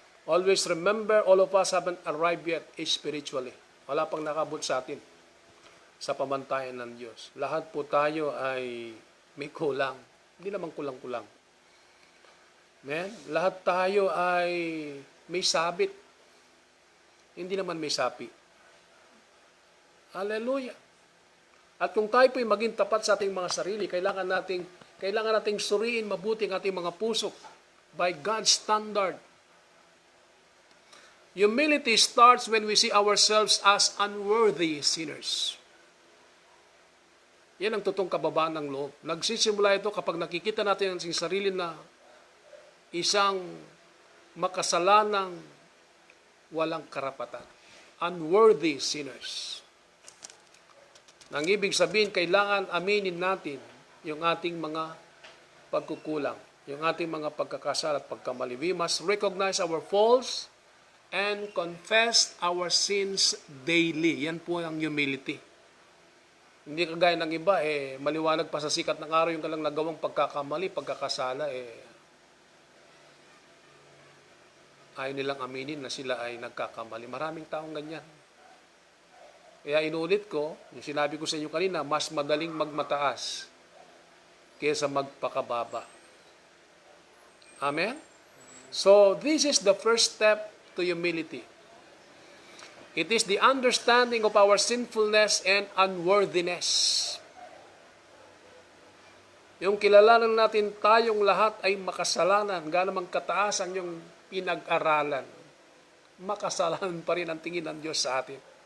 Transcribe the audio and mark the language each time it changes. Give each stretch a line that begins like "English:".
English: Always remember, all of us haven't arrived yet spiritually.
Filipino: Wala pang nakabot sa atin sa pamantayan ng Diyos. Lahat po tayo ay may kulang. Hindi naman kulang-kulang. Lahat tayo ay may sabit. Hindi naman may sapi. Hallelujah. At kung tayo po'y maging tapat sa ating mga sarili, kailangan nating suriin mabuti ang ating mga puso
English: by God's standard. Humility starts when we see ourselves as unworthy sinners.
Filipino: Yan ang totoong kababaan ng loob. Nagsisimula ito kapag nakikita natin ang sarili na isang makasalanang walang karapatan.
English: Unworthy sinners.
Filipino: Nang ibig sabihin, kailangan aminin natin yung ating mga pagkukulang, yung ating mga pagkakasala at pagkamali.
English: We must recognize our faults and confess our sins daily.
Filipino: Yan po ang humility. Hindi kagaya ng iba, maliwanag pa sa sikat ng araw yung kalang nagawang pagkakamali, pagkakasala, ayaw nilang aminin na sila ay nagkakamali. Maraming taong ganyan. Kaya inulit ko, yung sinabi ko sa inyo kanina, mas madaling magmataas kaysa magpakababa. Amen?
English: So, this is the first step to humility. It is the understanding of our sinfulness and unworthiness.
Filipino: Yung kilalanan natin tayong lahat ay makasalanan, gaano mang kataas ang yung pinag-aralan. Makasalanan pa rin ang tingin ng Diyos sa atin.